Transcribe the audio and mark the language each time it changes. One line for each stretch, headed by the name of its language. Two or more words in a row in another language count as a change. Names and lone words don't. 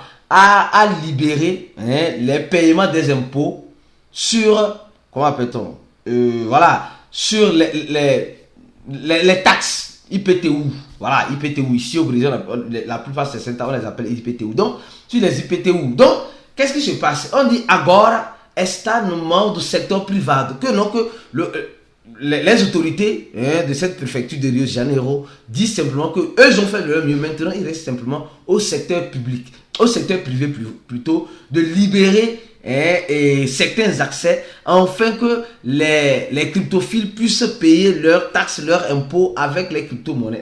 French: A libéré les paiements des impôts sur, comment appelle-t-on? Sur les taxes. IPTU, IPTU, ici au Brésil, la plupart c'est on les appelle IPTU. Donc, sur les IPTU, donc, qu'est-ce qui se passe? On dit
Portuguese: agora está no mão do
French: secteur privado, que les autorités de cette préfecture de Rio de Janeiro disent simplement que eux ont fait de leur mieux. Maintenant, il reste simplement au secteur public, au secteur privé plutôt, de libérer et certains accès afin que les cryptophiles puissent payer leurs taxes, leurs impôts avec les crypto-monnaies.